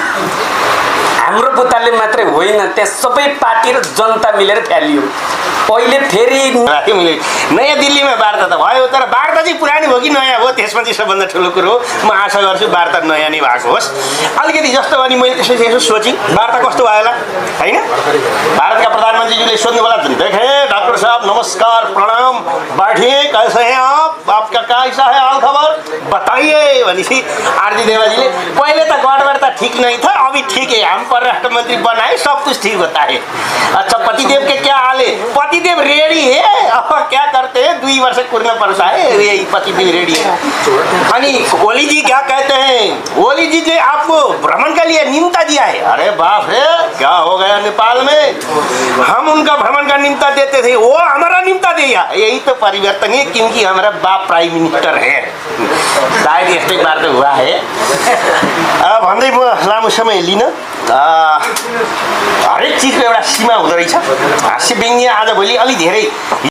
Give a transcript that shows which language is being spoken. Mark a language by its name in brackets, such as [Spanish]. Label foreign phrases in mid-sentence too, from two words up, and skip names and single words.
[Nepali] हाम्रो बुताले मात्रै होइन, त्यहाँ सबै पार्टी र जनता मिलेर फ्यालियो। अहिले फेरि नयाँ दिल्लीमा वार्ता त भयो, तर वार्ता चाहिँ पुरानो हो कि नयाँ हो त्यसमा चाहिँ सबभन्दा ठुलो कुरो हो। म आशा गर्छु वार्ता नयाँ नै भएको होस्। अलिकति जस्तो अनि मैले त्यसपछि यसो सोचेँ, वार्ता कस्तो भयो होला होइन। भारतका प्रधानमन्त्रीज्यूले सोध्नु होला, [Hindi] देखे डॉक्टर साहब नमस्कार प्रणाम, बैठिए, कैसे हैं आप, आपका कैसा है हाल खबर बताइए [Nepali] भनेपछि आरती देवाजीले पहिले त [Hindi] गडबड त ठीक नहीं था, अभी ठीक है, हम परराष्ट्र मंत्री बनाए, सब कुछ ठीक होता है। अच्छा पतिदेव के क्या हाल है? पतिदेव रेडी है, अब क्या करते हैं, 2 वर्ष करना पड़ता है, यही पतिदेव रेडी है। अनि ओली जी क्या कहते हैं? ओली जी ने आपको भ्रमण के लिए निमंत्रण दिया है। अरे बाप रे, क्या हो गया नेपाल में, हम उनका भ्रमण का निमंत्रण देते थे, वो हमारा निमंत्रण दिया। यही तो परिवर्तन है, क्योंकि हमारा बाप [English] prime minister [Hindi] है। शायद यस्तै बार हुआ है। [Nepali] अब भन्दै म लामो समय लिन, हरेक चिजको एउटा सीमा हुँदो रहेछ। हास्य व्यङ्ग्य आजभोलि अलि धेरै